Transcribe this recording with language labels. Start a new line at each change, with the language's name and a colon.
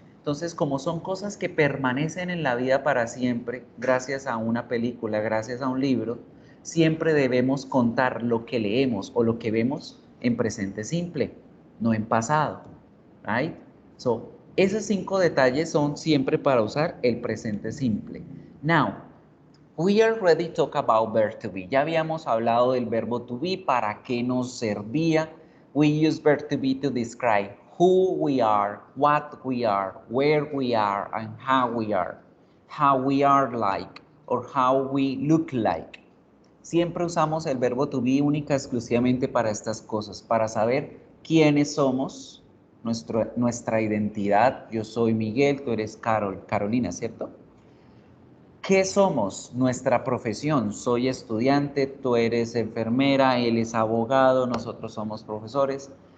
Spanish: Entonces, como son cosas que permanecen en la vida para siempre, gracias a una película, gracias a un libro, siempre debemos contar lo que leemos o lo que vemos en presente simple, no en pasado. Right? Esos 5 detalles son siempre para usar el presente simple.
English: Now, we already talked about verb to be.
Spanish: Ya habíamos hablado del verbo to be, para qué nos servía.
English: We use verb to be to describe who we are, what we are, where we are, and how we are like, or how we look like.
Spanish: Siempre usamos el verbo to be única exclusivamente para estas cosas, para saber quiénes somos, nuestra identidad. Yo soy Miguel, tú eres Carolina, ¿cierto? ¿Qué somos? Nuestra profesión. Soy estudiante, tú eres enfermera, él es abogado, nosotros somos profesores.